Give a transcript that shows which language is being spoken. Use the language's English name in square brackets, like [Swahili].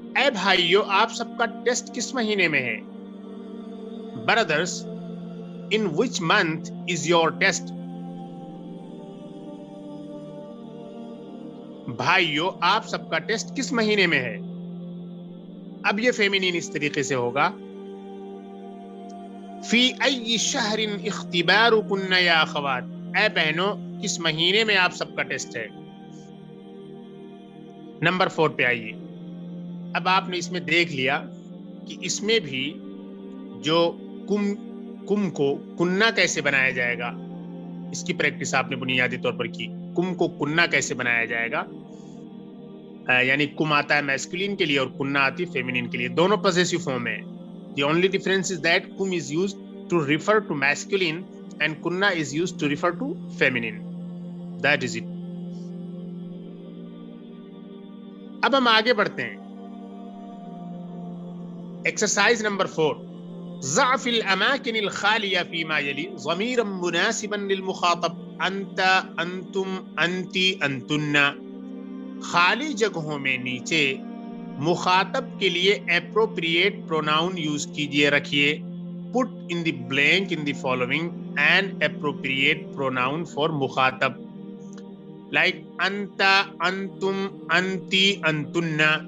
[Urdu] اے بھائیو آپ سب کا ٹیسٹ کس مہینے میں ہے. [English] Brothers in which month is your test. [Urdu] بھائیو آپ سب کا ٹیسٹ کس مہینے میں ہے. اب یہ فیمینین اس طریقے سے ہوگا [Arabic] فی ای شہر اختبارکن یا اخوات. [Urdu] اے بہنوں کس مہینے میں آپ سب کا ٹیسٹ ہے. نمبر 4 پہ آئیے. اب آپ نے اس میں دیکھ لیا کہ اس میں بھی جو کم کو کننا کیسے بنایا جائے گا, اس کی پریکٹس آپ نے بنیادی طور پر کی. کم کو کننا کیسے بنایا جائے گا, یعنی کم آتا ہے میسکولین کے لیے اور کننا آتی فیمینین کے لیے. دونوں پوزیسو فارم ہے. [English] The only difference is that kum is used to refer to masculine and kunna is used to refer to feminine. That is it. [Urdu] اب ہم آگے بڑھتے ہیں. ایکسرسائز نمبر 4 [Arabic] ضع في الأماكن الخالية فيما يلي ضميرا مناسبا للمخاطب. انت انتم انتی انتن. [Urdu] خالی جگہوں میں نیچے مخاطب کے لیے اپروپریٹ پروناؤن یوز کیجئے رکھیے. [English] put in the blank in the following an appropriate pronoun for مخاطب like [Arabic] انت انتم انتی انتن.